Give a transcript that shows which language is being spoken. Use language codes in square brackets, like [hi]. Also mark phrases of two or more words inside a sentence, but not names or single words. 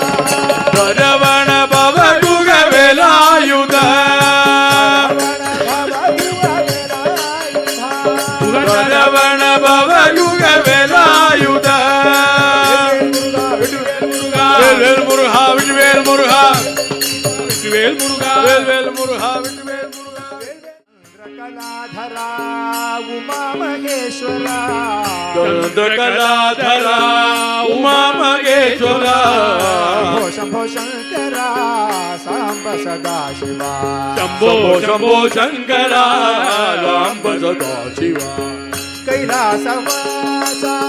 [ta] சரவண பவ குகவேலாயுதா சரவண பவ குகவேலாயுதா வேல் முருகா வேல் முருகா வேல் முருகா வேல் முருகா வேல் முருகா கலாதரா உமா மகேஸ்வரா [te] చంద్రకళాధరా ఉమా మహేశ్వరా శంభో శంకరా సాంబ సదా శివా శంభో శంభో శంకరా రాంబ సదా శివ కైలాసవాస